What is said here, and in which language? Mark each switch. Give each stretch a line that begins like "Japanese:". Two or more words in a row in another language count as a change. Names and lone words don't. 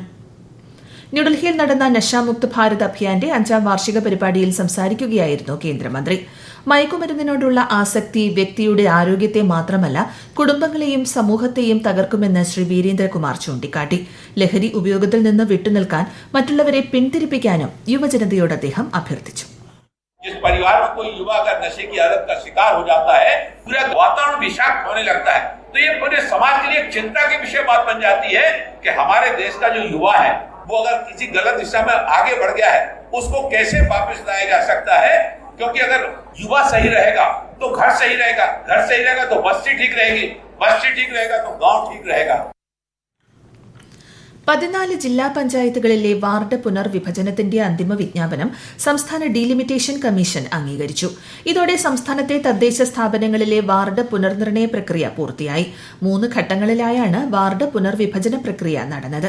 Malayalam: ന്യൂഡൽഹിയിൽ നടന്ന നശാമുക്ത് ഭാരത് അഭിയാന്റെ 5ാം വാർഷിക പരിപാടിയിൽ സംസാരിക്കുകയായിരുന്നു കേന്ദ്രമന്ത്രി. മയക്കുമരുന്നിനോടുള്ള ആസക്തി വ്യക്തിയുടെ ആരോഗ്യത്തെ മാത്രമല്ല കുടുംബങ്ങളെയും സമൂഹത്തെയും തകർക്കുമെന്ന് ശ്രീ വീരേന്ദ്രകുമാർ ചൂണ്ടിക്കാട്ടി. ലഹരി ഉപയോഗത്തിൽ നിന്ന് വിട്ടുനിൽക്കാൻ മറ്റുള്ളവരെ പിന്തിരിപ്പിക്കാനും യുവജനതയോട് അദ്ദേഹം അഭ്യർത്ഥിച്ചു.
Hindi: जिस परिवार में कोई युवा अगर नशे की आदत का शिकार हो जाता है, पूरा वातावरण विषाक्त होने लगता है, तो ये पूरे समाज के लिए चिंता की विषय बात बन जाती है कि हमारे देश का जो युवा है वो अगर किसी गलत दिशा में आगे बढ़ गया है, उसको कैसे वापस लाया जा सकता है. क्योंकि अगर युवा सही रहेगा तो घर सही रहेगा, घर सही रहेगा तो बस्ती ठीक रहेगी, बस्ती ठीक रहेगा तो गांव ठीक रहेगा.
Malayalam: 14 ജില്ലാ പഞ്ചായത്തുകളിലെ വാർഡ് പുനർവിഭജനത്തിന്റെ അന്തിമ വിജ്ഞാപനം സംസ്ഥാന ഡീലിമിറ്റേഷൻ കമ്മീഷൻ അംഗീകരിച്ചു. ഇതോടെ സംസ്ഥാനത്തെ തദ്ദേശ സ്ഥാപനങ്ങളിലെ വാർഡ് പുനർനിർണയ പ്രക്രിയ പൂർത്തിയായി. 3 ഘട്ടങ്ങളിലായാണ് വാർഡ് പുനർവിഭജന പ്രക്രിയ നടന്നത്.